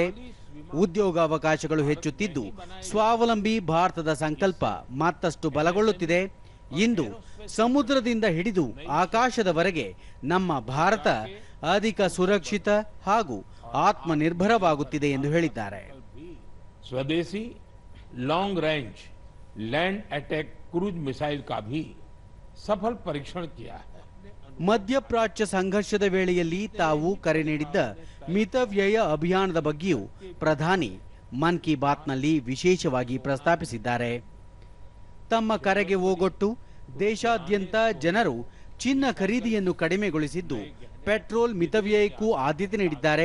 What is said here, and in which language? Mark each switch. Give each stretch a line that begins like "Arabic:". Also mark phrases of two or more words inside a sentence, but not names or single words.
Kannada: ಉದ್ಯೋಗಾವಕಾಶಗಳು ಹೆಚ್ಚುತ್ತಿದ್ದು ಸ್ವಾವಲಂಬಿ ಭಾರತದ ಸಂಕಲ್ಪ ಮತ್ತಷ್ಟು ಬಲಗೊಳ್ಳುತ್ತಿದೆ. ಇಂದು ಸಮುದ್ರದಿಂದ ಹಿಡಿದು ಆಕಾಶದವರೆಗೆ ನಮ್ಮ ಭಾರತ ಅಧಿಕ ಸುರಕ್ಷಿತ ಹಾಗೂ ಆತ್ಮನಿರ್ಭರವಾಗುತ್ತಿದೆ ಎಂದು ಹೇಳಿದ್ದಾರೆ.
Hindi: स्वदेशी
English: long range land attack cruise missile
Hindi: का भी सफल परीक्षण किया है.
Kannada: ಮಧ್ಯಪ್ರಾಚ್ಯ ಸಂಘರ್ಷದ ವೇಳೆಯಲ್ಲಿ ತಾವು ಕರೆ ನೀಡಿದ್ದ ಮಿತವ್ಯಯ ಅಭಿಯಾನದ ಬಗ್ಗೆಯೂ ಪ್ರಧಾನಿ ಮನ್ ಕಿ ಬಾತ್ನಲ್ಲಿ ವಿಶೇಷವಾಗಿ ಪ್ರಸ್ತಾಪಿಸಿದ್ದಾರೆ. ತಮ್ಮ ಕರೆಗೆ ಓಗೊಟ್ಟು ದೇಶಾದ್ಯಂತ ಜನರು ಚಿನ್ನ ಖರೀದಿಯನ್ನು ಕಡಿಮೆಗೊಳಿಸಿದ್ದು ಪೆಟ್ರೋಲ್ ಮಿತವ್ಯಯಕ್ಕೂ ಆದ್ಯತೆ ನೀಡಿದ್ದಾರೆ.